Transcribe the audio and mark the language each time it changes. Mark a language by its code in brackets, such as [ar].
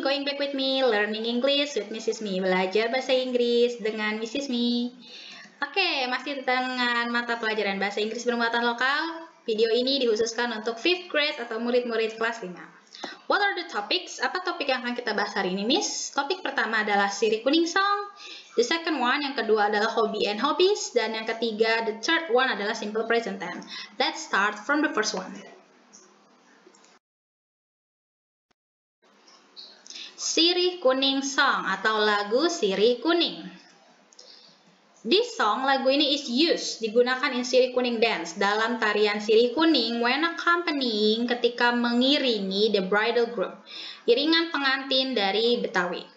[en] Going back with me, learning English with Mrs. Mi. [id] Belajar bahasa Inggris dengan Mrs. Mi. Oke, masih dengan mata pelajaran bahasa Inggris bermuatan lokal. Video ini dikhususkan untuk 5th grade atau murid-murid kelas 5. [en] What are the topics? [id] Apa topik yang akan kita bahas hari ini, Miss? Topik pertama adalah Sirih Kuning Song. [en] The second one, [id] yang kedua adalah Hobby and Hobbies. Dan yang ketiga, [en] the third one [id] adalah Simple Present Tense. [en] Let's start from the first one. [id] Sirih Kuning Song atau lagu Sirih Kuning. [en] This song, [id] lagu ini [en] is used, [id] digunakan [en] in Sirih Kuning dance, [id] dalam tarian Sirih Kuning [en] when accompanying, [id] ketika mengiringi [en] the bridal group, [id] iringan pengantin dari Betawi.